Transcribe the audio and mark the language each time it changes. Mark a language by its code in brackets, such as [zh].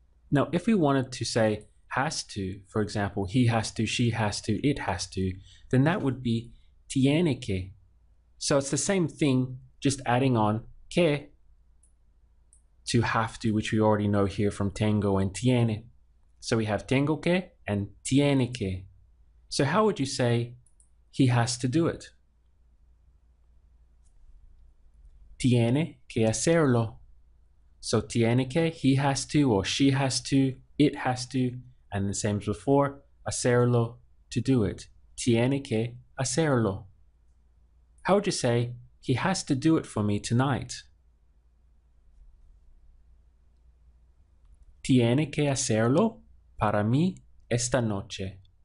[en] Now, if we wanted to say has to, for example, he has to, she has to, it has to, then that would be [es] tiene que. [en] So it's the same thing, just adding on que to have to, which we already know here from tengo and tiene. So we have [es] tengo que [en] and [es] tiene que. [en] So how would you say he has to do it? [es] Tiene que hacerlo. [en] So [es] tiene que, [en] he has to or she has to, it has to, and the same as before, hacerlo, to do it. [es] Tiene que hacerlo. [en] How would you say he has to do it for me tonight? [es] Tiene que hacerlo para mí esta noche.